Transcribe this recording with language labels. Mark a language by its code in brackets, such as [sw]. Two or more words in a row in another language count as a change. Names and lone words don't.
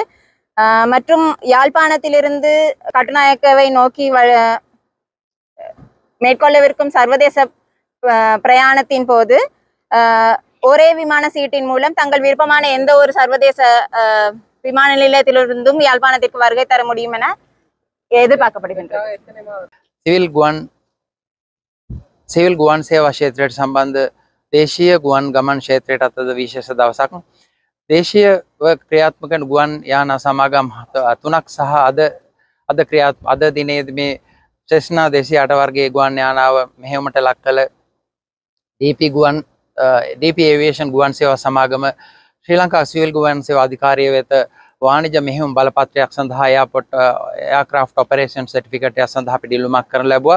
[ta] மற்றும் யாழ்ப்பாணத்திலிருந்து கட்டுநாயக்கவை நோக்கி மேற்கொள்ளவிருக்கும் சர்வதேச பிரயாணத்தின் போது ஒரே விமான சீட்டின் மூலம் தங்கள் விருப்பமான எந்த ஒரு சர்வதேச விமான நிலையத்திலிருந்தும் யாழ்ப்பாணத்திற்கு வருகை தர முடியும் என எதிர்பார்க்கப்படுகின்றது. [si] සිවිල් ගුවන් සේවා ක්ෂේත්‍රයට සම්බන්ධ දේශීය ගුවන් ගමන් ක්ෂේත්‍රයට අතද විශේෂ දවසක්. දේශීය ක්‍රියාත්මක ගුවන් යාන සමාගම් 3ක් සහ අද දිනේදී මේ Cessna 208 වර්ගයේ ගුවන් යානාව මෙහෙයුමට ලක් කළ DP Aviation ගුවන් සේවා සමාගම ශ්‍රී ලංකා සිවිල් ගුවන් සේවා අධිකාරිය වෙත වාණිජ මෙහෙයුම් බලපත්‍රයක් සඳහා [en] aircraft operation certificate [si] එක සඳහා අපි දිලුමක් කරන ලැබුවා.